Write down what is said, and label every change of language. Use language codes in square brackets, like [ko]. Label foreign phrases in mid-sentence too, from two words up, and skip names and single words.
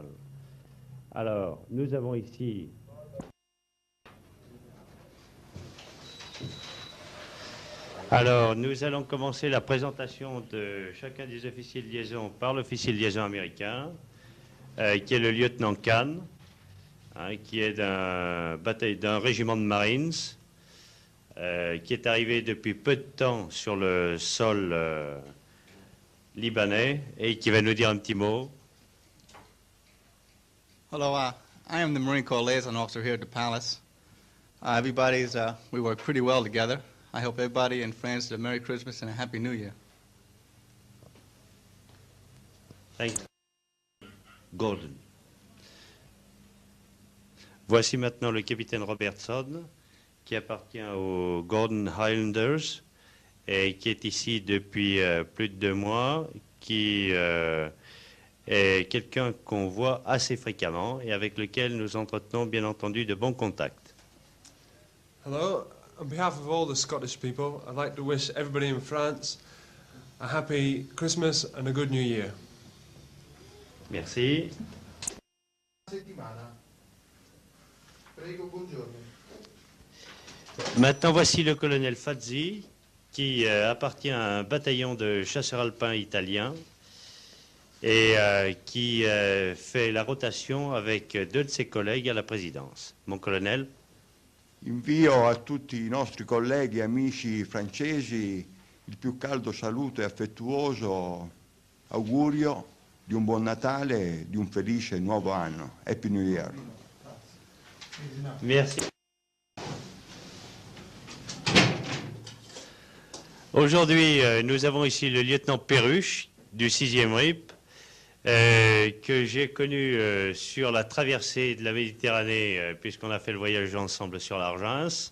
[fr] Alors, nous avons ici nous allons commencer la présentation de chacun des officiers de liaison par l'officier de liaison américain, qui est le lieutenant Kahn, qui est d'un régiment de Marines, qui est arrivé depuis peu de temps sur le sol libanais et qui va nous dire un petit mot. [en] Hello, I am the Marine Corps liaison officer here at the palace. We work pretty well together. I hope everybody in France had a Merry Christmas and a Happy New Year. Thank you. Gordon. [fr] Voici maintenant le capitaine Robertson, qui appartient aux Gordon Highlanders et qui est ici depuis plus de 2 mois, qui est quelqu'un qu'on voit assez fréquemment et avec lequel nous entretenons bien entendu de bons contacts. [en] Hello, on behalf of all the Scottish people, I'd like to wish everybody in France a happy Christmas and a good New Year. [fr] Merci. Maintenant, voici le colonel Fazzi, qui appartient à un bataillon de chasseurs alpins italiens et qui fait la rotation avec 2 de ses collègues à la présidence. Mon colonel. [it] Invio a tutti i nostri colleghi e amici francesi il più caldo saluto e affettuoso augurio di un buon Natale e di un felice nuovo anno. [en] Happy New Year. [fr] Merci. Aujourd'hui, nous avons ici le lieutenant Perruche du 6e RIP, que j'ai connu sur la traversée de la Méditerranée, puisqu'on a fait le voyage ensemble sur l'Argens.